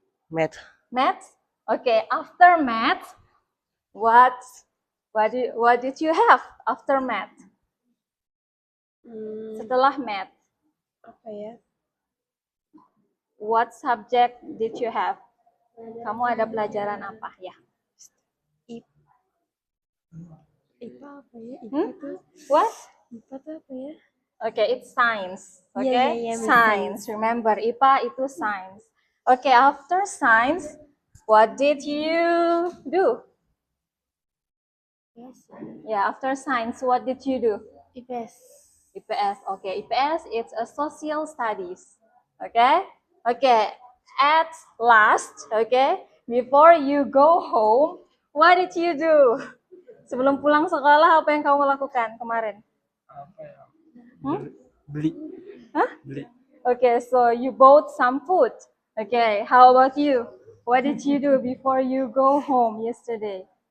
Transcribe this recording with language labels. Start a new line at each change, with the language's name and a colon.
English: Math. Math? Okay, after math, what did you have after math?
Indonesian: Setelah math, Apa ya?
English: what subject did you have?
Indonesian: Kamu ada pelajaran apa ya? IPA apa ya?
English: What?
Indonesian: IPA tuh apa ya?
English: Okay, it's science.
Indonesian: Iya,
English: Okay,
Indonesian: iya,
English: science. Remember, IPA itu science. Okay, after science, what did you do? Yes. Yeah, after science, what did you do?
Indonesian: IPS. IPS.
English: Okay, IPS it's a social studies. Okay? Okay. At last, okay, before you go home, what did you do?
Indonesian: Sebelum pulang sekolah, apa yang kamu lakukan kemarin? Apa ya? Hmm? Beli. Hah? Beli.
English: Okay, so you bought some food. Okay, how about you? What did you do before you go home yesterday?